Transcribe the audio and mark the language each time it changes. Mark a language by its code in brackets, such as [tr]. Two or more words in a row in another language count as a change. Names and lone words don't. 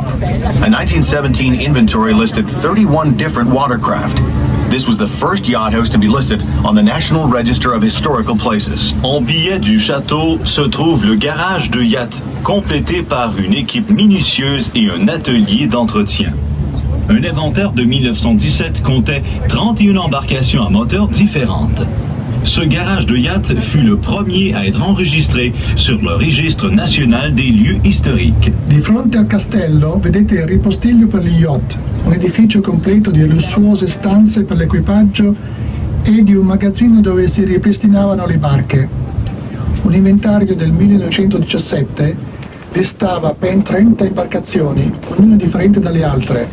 [en] A 1917 inventory listed 31 different watercraft. This was the first yacht house to be listed on the National Register of Historical Places. [fr] En billet du château se trouve le garage de yacht, complété par une équipe minutieuse et un atelier d'entretien. Un inventaire de 1917 comptait 31 embarcations à moteur différentes. Ce garage de yacht fut le premier à être enregistré sur le registre national des lieux historiques. [it] Di fronte al castello vedete il ripostiglio per gli yacht, un edificio completo di lussuose stanze per l'equipaggio e di un magazzino dove si ripristinavano le barche. Un inventario del 1917 listava ben 30 imbarcazioni, ognuna differente dalle altre.